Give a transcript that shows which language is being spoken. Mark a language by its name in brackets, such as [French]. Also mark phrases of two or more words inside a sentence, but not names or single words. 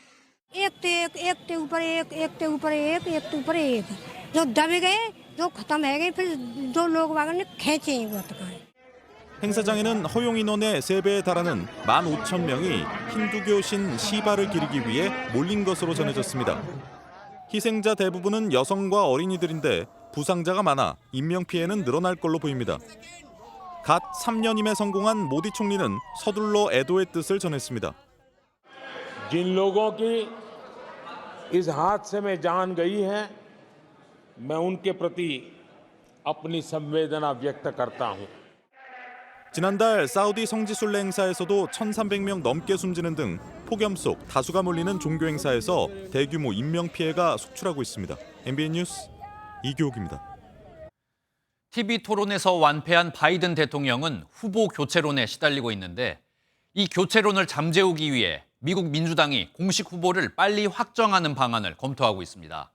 [Korean] 행사장에는 허용 인원의 3배에 달하는 15,000명이 힌두교 신 시바를 기리기 위해 몰린 것으로 전해졌습니다. 희생자 대부분은 여성과 어린이들인데 부상자가 많아 인명피해는 늘어날 걸로 보입니다. 갓 3년임에 성공한 모디 총리는 서둘러 애도의 뜻을 전했습니다. [Hindi] जिन लोगों की इस हादसे में जान गई है मैं उनके प्रति अपनी संवेदना व्यक्त करता हूं. [Korean] 지난달 사우디 성지순례 행사에서도 1,300명 넘게 숨지는 등 폭염 속 다수가 몰리는 종교 행사에서 대규모 인명 피해가 속출하고 있습니다. MBN 뉴스 이규옥입니다. TV 토론에서 완패한 바이든 대통령은 후보 교체론에 시달리고 있는데 이 교체론을 잠재우기 위해 미국 민주당이 공식 후보를 빨리 확정하는 방안을 검토하고 있습니다.